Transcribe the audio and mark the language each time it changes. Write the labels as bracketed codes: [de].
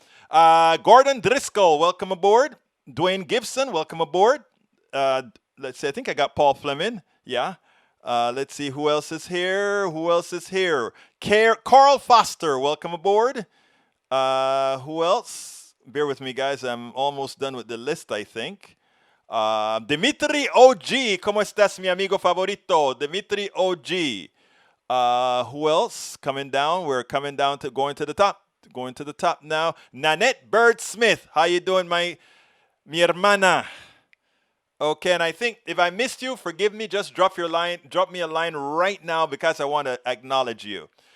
[en] Gordon Driscoll, welcome aboard. Dwayne Gibson, welcome aboard. Let's see, I think I got Paul Fleming. Yeah. Let's see who else is here. Who else is here? Carl Foster, welcome aboard. Who else? Bear with me, guys. I'm almost done with the list, I think. [es] Dimitri OG, ¿cómo estás, mi amigo favorito? [en] Dimitri OG. Who else? Coming down. We're coming down to going to the top. Going to the top now. Nanette Bird Smith. How you doing, mi hermana? Okay, and I think if I missed you, forgive me. Just drop me a line right now because I want to acknowledge you.